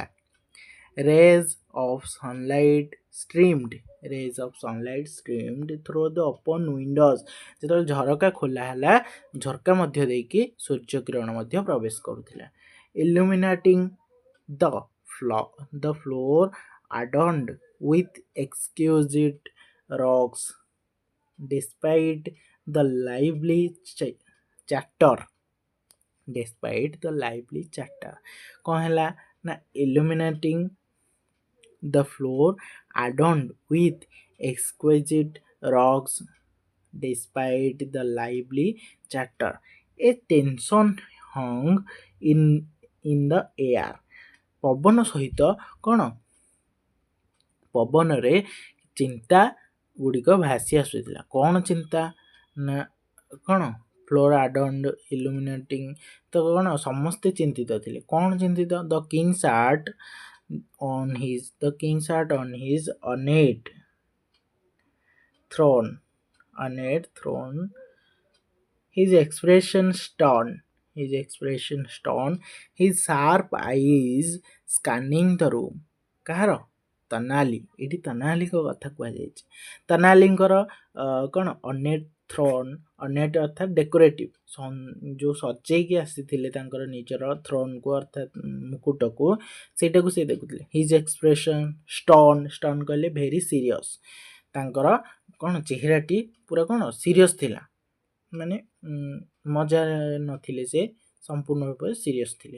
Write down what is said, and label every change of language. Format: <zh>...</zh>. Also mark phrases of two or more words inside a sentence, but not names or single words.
<en>rays of sunlight streamed through the open windows,</en> <or>ଯେତେବେଳେ ଝରକା ଖୋଲା ହେଲା, ଝରକା ମଧ୍ୟ ଦେଇକି ସୂର୍ଯ୍ୟକିରଣ ମଧ୍ୟ ପ୍ରବେଶ କରୁଥିଲା।</or> <en>illuminating the floor adorned with exquisite rocks despite the lively chatter,</en> <or>କ'ଣ ହେଲା ନା</or> <en>illuminating the floor adorned with exquisite rocks despite the lively chatter, a tension hung in the air,</en> <or>ପବନ ସହିତ କ'ଣ ପବନରେ ଚିନ୍ତା ଗୁଡ଼ିକ ଭାସି ଆସୁଥିଲା। କ'ଣ ଚିନ୍ତା ନା କ'ଣ</or> <en>floor adorned illuminating,</en> <or>ତ କ'ଣ ସମସ୍ତେ ଚିନ୍ତିତ ଥିଲେ। କ'ଣ ଚିନ୍ତିତ?</or> <en>the king sat on his ornate throne, his expression stern, his sharp eyes scanning the room.</en> <or>କାହାର? ତନାଲି, ଏଠି ତନାଲିଙ୍କ କଥା କୁହାଯାଇଛି। ତନାଲିଙ୍କର କ'ଣ</or> <en>ornate throne,</en> <or>ornate ଅର୍ଥାତ୍ ଡେକୋରେଟିଭ୍, ଯେଉଁ ସଜେଇକି ଆସିଥିଲେ ତାଙ୍କର ନିଜର ଥ୍ରୋନ୍କୁ ଅର୍ଥାତ୍ ମୁକୁଟକୁ, ସେଇଟାକୁ ସେ ଦେଖୁଥିଲେ।</or> <en>his expression stern</en> <or>କହିଲେ</or> <en>very serious,</en> <or>ତାଙ୍କର କ'ଣ ଚେହେରାଟି ପୁରା କ'ଣ ସିରିୟସ୍ ଥିଲା। ମାନେ ମଜା ନଥିଲେ, ସେ ସମ୍ପୂର୍ଣ୍ଣ ରୂପରେ ସିରିୟସ୍ ଥିଲେ।</or>